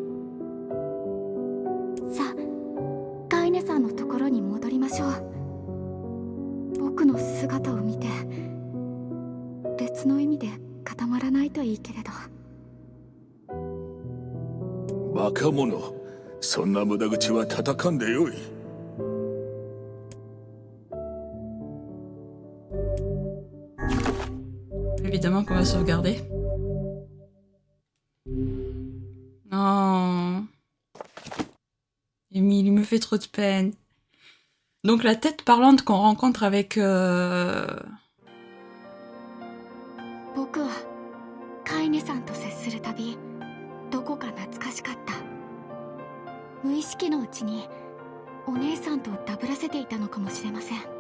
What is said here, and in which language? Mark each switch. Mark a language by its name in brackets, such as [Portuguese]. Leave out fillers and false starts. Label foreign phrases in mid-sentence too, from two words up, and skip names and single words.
[Japanese] さあカイネさんのところに戻りましょう。僕の姿を見て別の意味で固まらないといいけれど。バカ者、そんな無駄口は叩かんでよい。 [French] Évidemment qu'on va sauvegarder. Non. Émile, il me fait trop de peine. Donc la tête parlante qu'on rencontre avec... [Japanese] 僕はカイネさんと接するたびどこか懐かしかった。無意識のうちにお姉さんとダブらせていたのかもしれません。